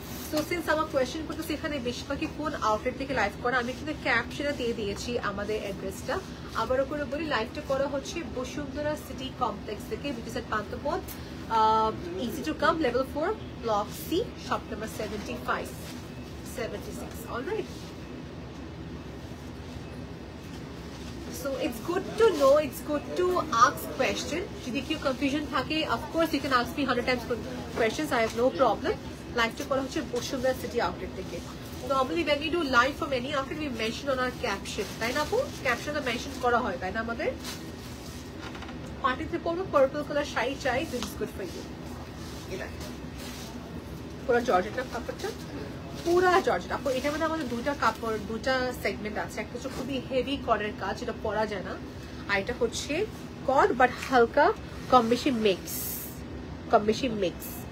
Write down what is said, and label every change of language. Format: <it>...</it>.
<bn>তো সিন্স আমার কোয়েশ্চেন করতেছি এখানে বেশিরভাগই কোন আউটলেট থেকে লাইভ করা, আমি কিন্তু ক্যাপশনে দিয়ে দিয়েছি আমাদের অ্যাড্রেসটা। আবারও করে বলি, লাইভটা করা হচ্ছে বসুন্ধরা সিটি কমপ্লেক্স থেকে,</bn> <en>which is at Panthapath, easy to come, level 4, block C, shop number 75-76. All right. So it's good to know, it's good to ask question.</en> <bn>যদি কেউ কনফিউশন থাকে,</bn> <en>of course you can ask me 100 times questions, I have no problem.</en> <bn>লাইভটা করা হচ্ছে Bashundhara city outlet থেকে।</bn> <en>Normally when we do live from any outfit we mention on our caption,</en> <bn>তাই না আপু? Caption এ mention করা হয়, তাই না আমাদের? পার্টিতে পরবো পার্পল কালার শাড়ি চাই,</bn> <en>this is good for you.</en> <bn>এটা পুরো জর্জেটের কাপড়টা, পুরো জর্জেট। আপু এটার মধ্যে আমাদের দুটা কাপড়, দুটা সেগমেন্ট আছে। একটা হচ্ছে খুবই হেভি কর্ডের কাজ, এটা পরা যায় না, আর এটা হচ্ছে কর্ড বাট হালকা কম বেশি মিক্স, কম বেশি মিক্স।</bn>